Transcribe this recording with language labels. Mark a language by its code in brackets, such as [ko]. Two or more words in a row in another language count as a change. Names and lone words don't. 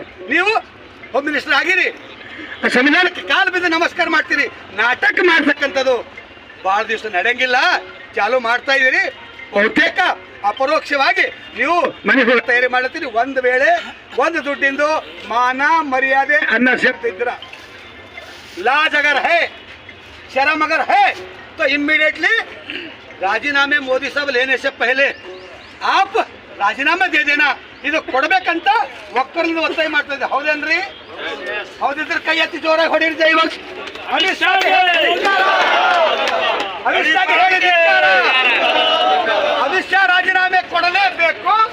[kn] ನೀವು ಹೋಮ್ ಮಿನಿಸ್ಟರ್ ಆಗಿರಿ, ಸಂವಿಧಾನಕ್ಕೆ ಕಾಲು ಬಿದ್ದು ನಮಸ್ಕಾರ ಮಾಡ್ತೀರಿ. ನಾಟಕ ಮಾಡ್ತಕ್ಕಂಥದ್ದು ಭಾಳ ದಿವಸ ನಡೆಯಂಗಿಲ್ಲ. ಚಾಲು ಮಾಡ್ತಾ ಇದೀರಿ. ಬಹುತೇಕ ಅಪರೋಕ್ಷವಾಗಿ ನೀವು ಮನೆಗೆ ತಯಾರಿ ಮಾಡ್ತೀರಿ. ಒಂದು ವೇಳೆ ಒಂದು ದುಡ್ಡಿಂದು ಮಾನ ಮರ್ಯಾದೆ ಅನ್ನ ಸೇರ್ತಿದ್ರ [hi] लाज अगर है, शर्म अगर है तो इमीडिएटली राजीनामे मोदी साहब लेने से पहले आप राजीनामे दे देना. [kn] ಇದು ಕೊಡಬೇಕಂತ ಒಕ್ಕರಿಂದ ಒತ್ತಾಯ ಮಾಡ್ತಾ ಇದ್ದೆ. ಹೌದೇನ್ರಿ? ಹೌದಿದ್ರೆ ಕೈ ಎತ್ತಿ ಜೋರಾಗಿ ಹೊಡಿರಿ. ಇವಾಗ ಅಮಿತ್ ಶಾ ಅಮಿತ್ ಶಾ ರಾಜೀನಾಮೆ ಕೊಡಲೇಬೇಕು.